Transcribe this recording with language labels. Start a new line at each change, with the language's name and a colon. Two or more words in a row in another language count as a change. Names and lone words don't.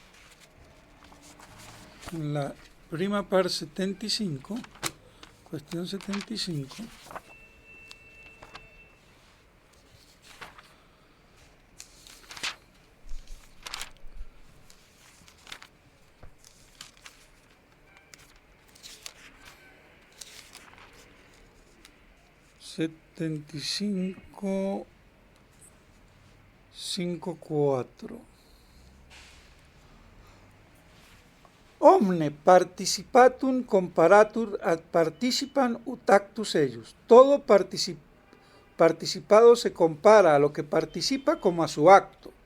Spanish: en la
Latin: prima pars
Spanish: 75, cuestión 75, setenta y cinco 5.4.
Latin: Omne participatum comparatur ad participam ut actus eius.
Spanish: Todo participado se compara a lo que participa como a su acto.